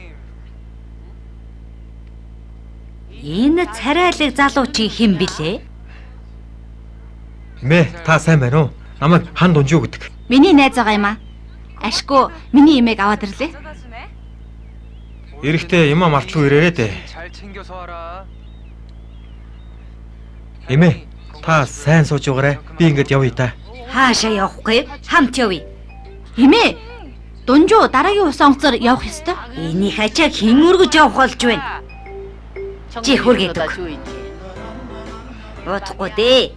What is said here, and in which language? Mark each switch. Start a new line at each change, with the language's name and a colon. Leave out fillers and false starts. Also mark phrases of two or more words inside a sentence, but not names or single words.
Mongolian: Энэ царайлаг залуу чи хэн блэ? Эмээ, та сайн байна уу? Намайг хан Дунжуу гэдэг. миний найз байгаа юм аа? Ашгүй миний эмээг аваад ирлээ. Эрэхтэй юм мартгүй ирээрээ дээ.
Korean: 잘 챙겨서 와라.
Mongolian: Эмээ, та сайн сууж байгаарай. Би ингэж явъя та. Хаашаа явахгүй? Хамт явъя. Эмээ, Дунжуу дараагийн ус онгоцоор явах ёстой. Энийг хачааг хэн өргөж явах болж байна? Чи хүргээд өг. Бодохгүй дээ.